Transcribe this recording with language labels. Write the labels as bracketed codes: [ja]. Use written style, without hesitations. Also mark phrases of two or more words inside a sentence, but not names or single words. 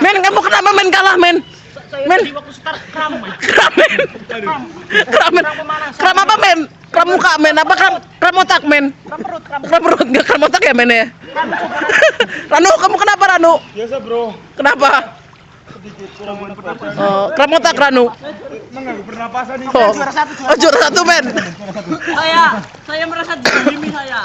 [id] Men, kamu kenapa men kalah, men? Men. Waktu start kram, men. Kram, men. Kram, men. Kram apa, men? Kram muka, men. Apa kram otak, men? Kram perut, nggak kram otak ya, men ya? Ranu, kamu kenapa, Ranu? Biasa, Bro. Kenapa? Sedikit kurang pernapasan. Oh, kram otak, Ranu. Mengganggu pernapasan ini. Oh, juara satu, men. Saya merasa dizalimi saya.